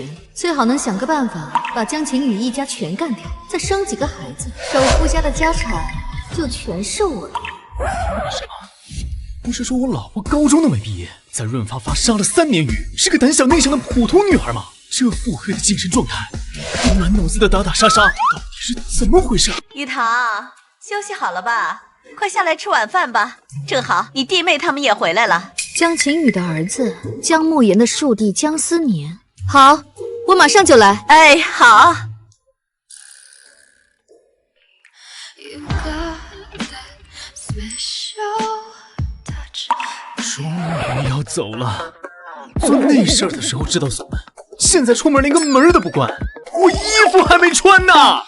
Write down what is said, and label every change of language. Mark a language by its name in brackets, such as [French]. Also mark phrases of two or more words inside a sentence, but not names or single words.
[Chinese] 最好能想個辦法，把江晴雨一家全幹掉，再生幾個孩子，首富家的家產就全是我的。什麼？不是說我老婆高中都沒畢業，在潤發發殺了3年魚，是個膽小內向的普通女孩嗎？這腹黑的精神狀態，滿腦子的打打殺殺，到底是怎麼回事？玉堂，休息好了吧？快下來吃晚飯吧，正好你弟妹他們也回來了。江晴雨的兒子，江慕言的庶弟江思年。好，我馬上就來。哎，好。終於要走了，做那事兒的時候知道鎖門，現在出門連個門都不關，我衣服還沒穿呢。